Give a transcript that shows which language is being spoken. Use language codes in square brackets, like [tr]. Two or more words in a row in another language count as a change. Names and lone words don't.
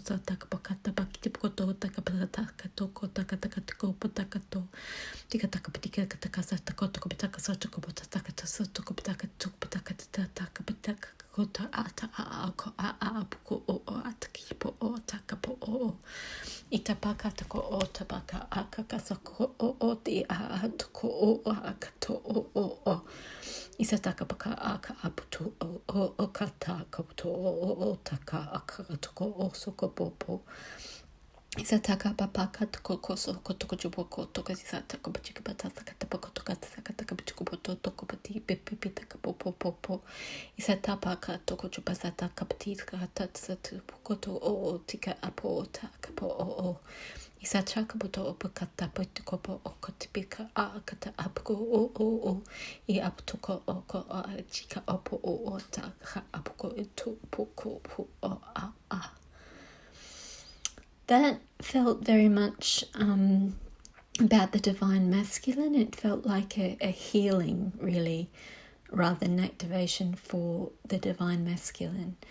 [en] sa taka pakata pakiti poko to taka pataka toko taka toko pataka to tika taka patika taka sa taka toko pataka sa toko pataka tasa toko pataka taka pataka kota ata ako poko o ataki po o taka po o itapaka tako o tabaka akaka sako o ti a toko o akato o isataka paka aka aputo o kata kaputo o taka aka toko o soko popo Isataka papaka toko koso kotoko juboko toko isataka bachika batasa katapoko toka sakataka bichuko poto toko pati pipi taka popo isatapaka toko jubasata kapati katatsa koto o tika apo taka po o isataka poto opakata potiko po okotipika akata apko o I aptoko oko chika opo o taka apko to poko po a That felt very much about the divine masculine. It felt like a healing, really, rather than activation for the divine masculine.